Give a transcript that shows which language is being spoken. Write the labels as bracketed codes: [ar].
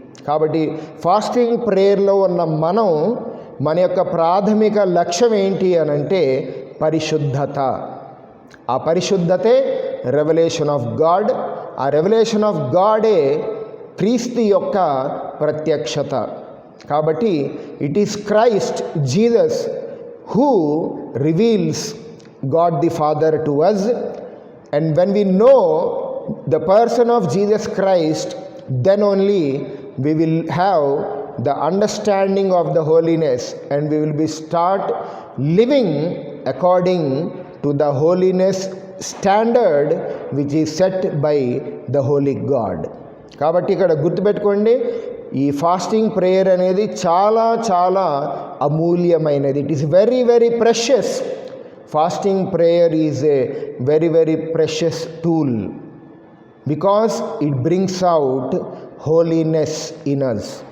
[te] కాబట్టి ఫాస్టింగ్ ప్రేయర్లో ఉన్న మన యొక్క ప్రాథమిక లక్ష్యం ఏంటి అని అంటే పరిశుద్ధత. ఆ పరిశుద్ధతే రెవల్యూషన్ ఆఫ్ గాడ్. ఆ రెవల్యూషన్ ఆఫ్ గాడే క్రీస్తు యొక్క ప్రత్యక్షత. [en] కాబట్టి it is Christ Jesus who reveals God the Father to us, and when we know the person of Jesus Christ, then only we will have the understanding of the holiness, and we will be start living according to the holiness standard which is set by the holy God. [te] కాబట్టి ఇక్కడ గుర్తుపెట్టుకోండి, ఈ fasting prayer అనేది చాలా చాలా అమూల్యమైనది. [en] It is very very precious. Fasting prayer is a very very precious tool because it brings out holiness in us.